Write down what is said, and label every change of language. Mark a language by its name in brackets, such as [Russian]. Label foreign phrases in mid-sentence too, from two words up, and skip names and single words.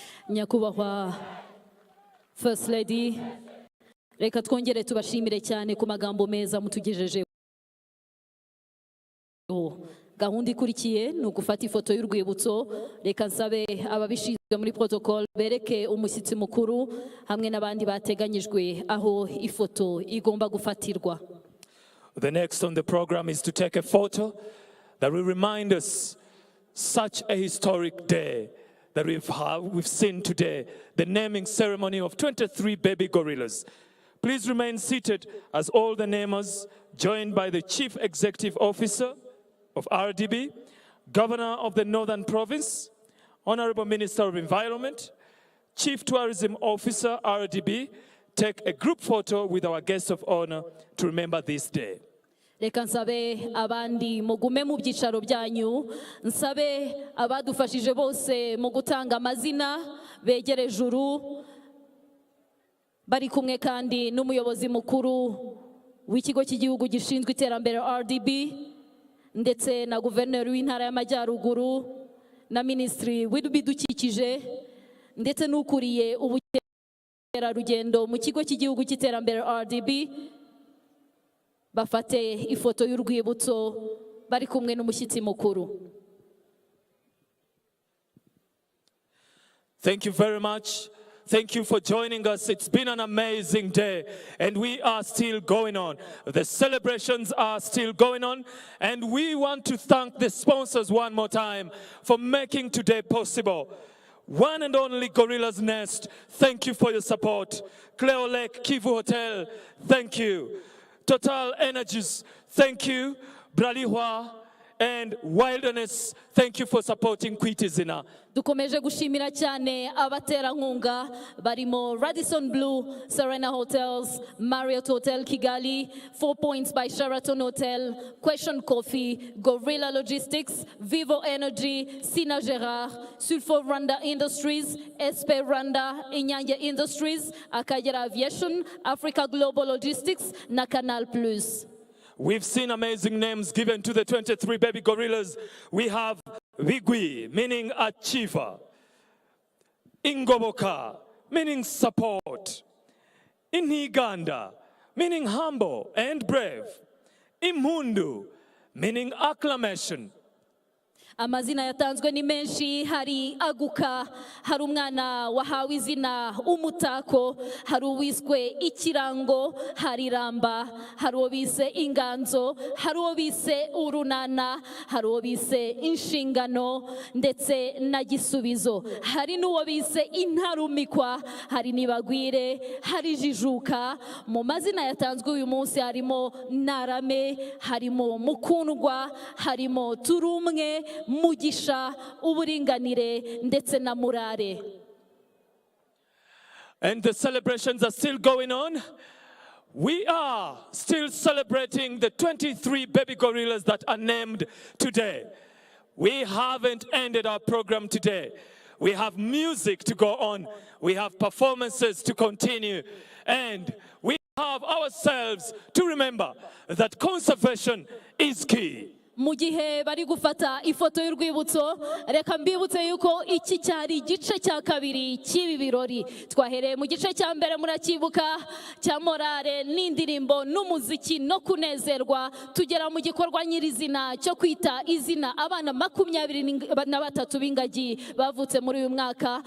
[Kinyarwanda] Nyakubahwa [English] First Lady, [Kinyarwanda] reka twongere tubashimire cyane ku magambo meza mutugejejeho. Gahunda ikurikiye ni ugufata ifoto y'urwibutso. Reka nsabe ababishinzwe muri protocol bereke umushyitsi mukuru hamwe n'abandi bateganyijwe aho ifoto igomba gufatirwa. [English] The next on the program is to take a photo that will remind us such a historic day that we've seen today, the naming ceremony of 23 baby gorillas. Please remain seated as all the namers, joined by the Chief Executive Officer of RDB, Governor of the Northern Province, Honorable Minister of Environment, Chief Tourism Officer, RDB, take a group photo with our guests of honor to remember this day. [Kinyarwanda] Reka nsabe abandi mugume mu byicaro byanyu, nsabe abadufashije bose mu gutanga amazina begere juru, bari kumwe kandi n'umuyobozi mukuru w'ikigo cy'igihugu gishinzwe iterambere RDB, ndetse na guverineri w'intara y'Amajyaruguru na minisitiri w'ibidukikije, ndetse n'ukuriye ubukerarugendo mu kigo cy'igihugu cy'iterambere RDB, bafate ifoto y'urwibutso bari kumwe n'umushyitsi mukuru. [English] Thank you very much. Thank you for joining us. It's been an amazing day, and we are still going on. The celebrations are still going on, and we want to thank the sponsors one more time for making today possible. One and only Gorillas Nest, thank you for your support. Cleo Lake Kivu Hotel, thank you. Total Energies, thank you. Bralihwa and Wilderness, thank you for supporting KWITA IZINA. [Kinyarwanda] Dukomeje gushimira cyane abaterankunga barimo Radisson Blue, Serena Hotels, Marriott Hotel Kigali, 4 Points by Sheraton Hotel, Question Coffee, Gorilla Logistics, Vivo Energy, Sina Gerard, Sulfur Rwanda Industries, SP Rwanda, Inyange Industries, Akagera Aviation, Africa Global Logistics, na Canal Plus. [English] We've seen amazing names given to the 23 baby gorillas. We have Wigwi, meaning achiever. Ingoboka, meaning support. Iniganda, meaning humble and brave. Imhundu, meaning acclamation. [Kinyarwanda] Amazina yatanzwe ni menshi, hari Aguka, hari umwana wahawe izina umutako, hari uwiswe ikirango, hari Ramba, hari uwo bise inganzo, hari uwo bise urunana, hari uwo bise inshingano, ndetse na gisubizo. Hari n'uwo bise intarumikwa, hari nibagwire, hari jijuka. Mu mazina yatanzwe uyu munsi harimo Narame, harimo Mukundwa, harimo Turumwe, Mugisha, uburinganire, ndetse na Murare. [English] And the celebrations are still going on. We are still celebrating the 23 baby gorillas that are named today. We haven't ended our program today. We have music to go on. We have performances to continue. And we have ourselves to remember that conservation is key. [Kinyarwanda] Mu gihe bari gufata ifoto y'urwibutso, reka mbibutse yuko iki cyari igice cya kabiri cy'ibi birori. Twahereye mu gice cya mbere murakibuka cya morale n'indirimbo n'umuziki no kunezerwa, tugera mu gikorwa nyirizina cyo kwita izina abana 23 b'ingagi bavutse muri uyu mwaka.